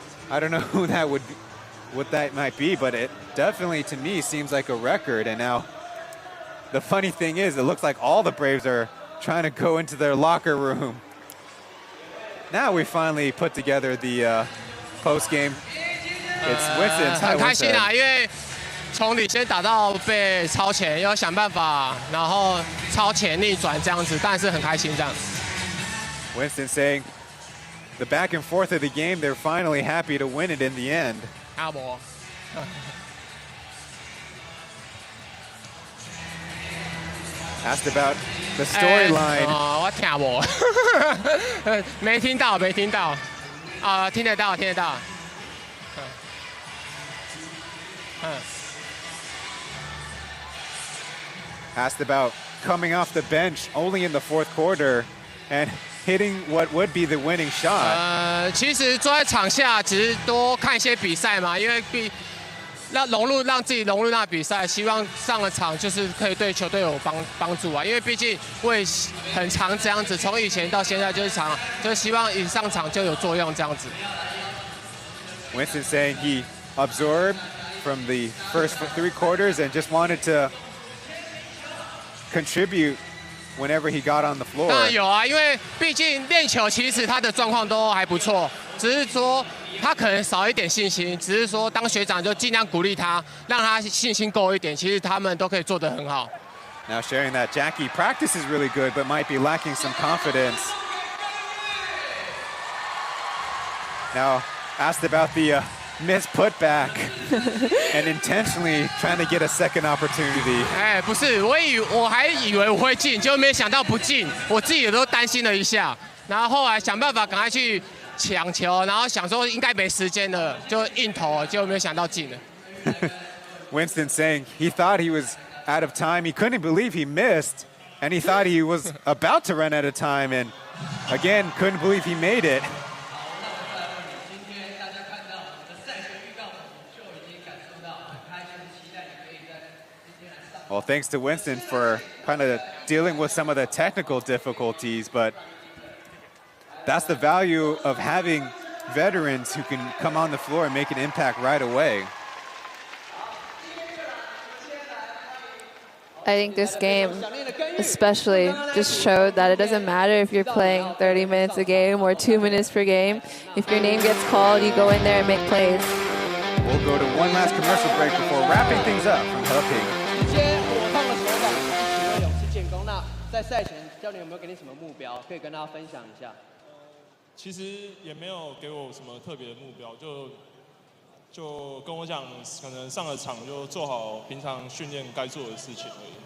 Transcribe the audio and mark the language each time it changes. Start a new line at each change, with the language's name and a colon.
English: I don't know who that would be, what that might be, but it definitely, to me, seems like a record. And now, the funny thing is, it looks like all the Braves are trying to go into their locker room. Now we finally put together the post game. It's Winston's.
Chinese: 很开心啊，因为从领先打到被超前，要想办法，然后超前逆转这样子，但是很开心这样。
English: Winston saying the back and forth of the game, they're finally happy to win it in the end.
Chinese: 阿伯。
English: Asked about the storyline.
Chinese: 我听无，没听到，没听到。听得到，听得到。
English: Asked about coming off the bench only in the fourth quarter and hitting what would be the winning shot.
Chinese: 其实坐在场下只是多看一些比赛嘛，因为让自己融入那比赛，希望上了场就是可以对球队有帮助啊。因为毕竟我也很常这样子，从以前到现在就是希望一上场就有作用这样子。
English: Winston saying he absorbed from the first 3 quarters and just wanted to contribute whenever he got on the floor.
Chinese: 当然有啊，因为毕竟练球其实他的状况都还不错，只是说他可能少一点信心，只是说当学长就尽量鼓励他，让他信心够一点。其实他们都可以做得很好。
English: Now sharing that Jackie practice is really good, but might be lacking some confidence. Now asked about the missed putback and intentionally trying to get a second opportunity.
Chinese: 不是，我还以为我会进，结果没想到不进，我自己也都担心了一下。然后后来想办法赶快去抢球，然后想说应该没时间了，就硬投，结果没想到进了。
English: Winston saying he thought he was out of time. He couldn't believe he missed, and he thought he was about to run out of time, and again, couldn't believe he made it. Well, thanks to Winston for kind of dealing with some of the technical difficulties, but that's the value of having veterans who can come on the floor and make an impact right away. I think this game especially just showed that it doesn't matter if you're playing 30 minutes a game or 2 minutes per game. If your name gets called, you go in there and make plays. We'll go to one last commercial break before wrapping things up from Taipei.
Chinese: 直接火烫的手感，一起为勇士建功。那在赛前，教练有没有给你什么目标，可以跟大家分享一下？其实也没有给我什么特别的目标，就跟我讲，可能上了场就做好平常训练该做的事情而已。